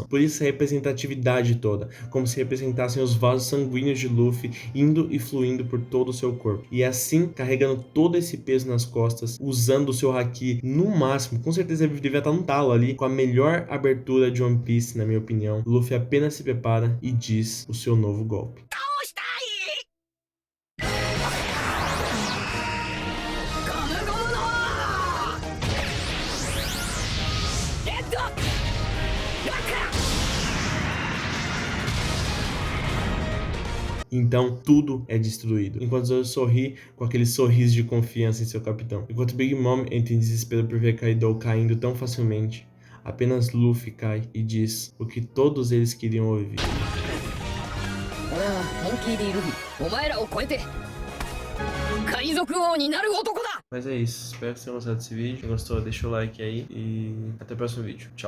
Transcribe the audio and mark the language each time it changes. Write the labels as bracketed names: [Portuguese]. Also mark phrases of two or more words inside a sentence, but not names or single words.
[Portuguese] Por isso a representatividade toda. Como se representassem os vasos sanguíneos de Luffy indo e fluindo por todo o seu corpo. E assim, carregando todo esse peso nas costas, usando o seu haki no máximo. Com certeza ele devia estar no talo ali, com a melhor abertura de One Piece, na minha opinião. Luffy apenas se prepara e diz o seu novo golpe. [Japanese] 倒したいゴムゴムのレッドラック [Portuguese] Então tudo é destruído, enquanto Zoro sorri com aquele sorriso de confiança em seu capitão. Enquanto Big Mom entra em desespero por ver Kaido caindo tão facilmente, apenas Luffy cai e diz o que todos eles queriam ouvir. [Japanese] 俺はモンキー D ルフィお前らを超えて海賊王になる男だ [Portuguese] Mas é isso, espero que vocês tenham gostado desse vídeo. Se gostou, deixa o like aí e até o próximo vídeo. Tchau!